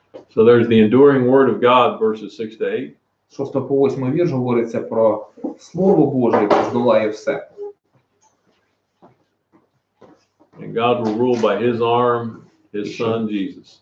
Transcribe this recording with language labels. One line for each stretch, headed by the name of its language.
English: So there's the enduring word of God, verses 6 to 8.
Ukrainian: 6 по 8 вірш говориться про Слово Боже, яке здолає все.
English: And God will rule by his arm, his son Jesus.